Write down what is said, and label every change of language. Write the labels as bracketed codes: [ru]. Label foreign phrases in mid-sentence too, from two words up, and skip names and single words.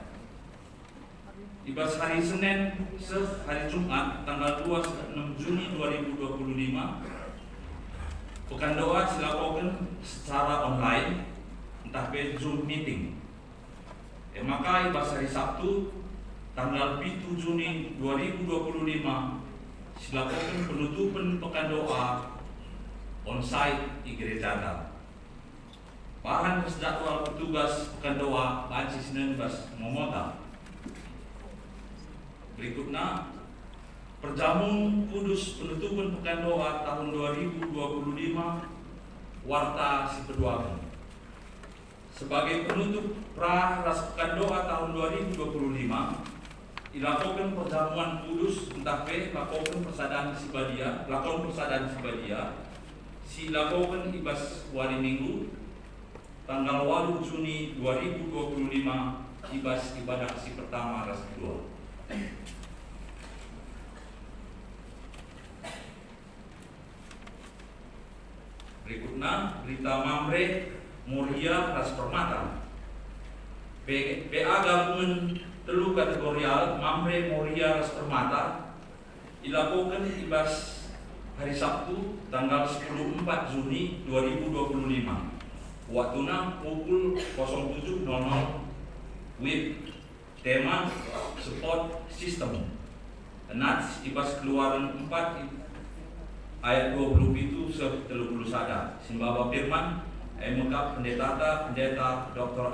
[id] Ibas hari Senin hari Jumat tanggal 26 Juni 2025 pekan doa dilakukan secara online [btx] entah pe [id] Zoom meeting. Maka ibas hari Sabtu tanggal 7 Juni 2025 dilakukan penutupan pekan doa onsite di gereja. Bahan jadwal petugas pekan doa banci Senin [btx] bas momota. [id] Berikutnya perjamuan kudus penutupan pekan doa tahun 2025 [btx] warta si peduakan. [id] Sebagai penutup pra ras pekan doa tahun 2025 dilakukan perjamuan kudus [btx] entah pe [id] lakukan [btx] persadaan sibadia si [id] lakukan [btx] ibas wari minggu [id] tanggal 8 Juni 2025 ibas ibadah si pertama ras kedua. Berikutnya berita Mamre Moria ras Permata. PA gabungan telu kategorial Mamre Moria ras Permata dilakukan ibas hari Sabtu tanggal 14 Juni 2025. Waktunya pukul 07.00 WIB. Tema [en] support system. [id] Nats ibas keluaran 4 ayat 27-31. [btx] Simbaba firman mengkap pendeta Dr.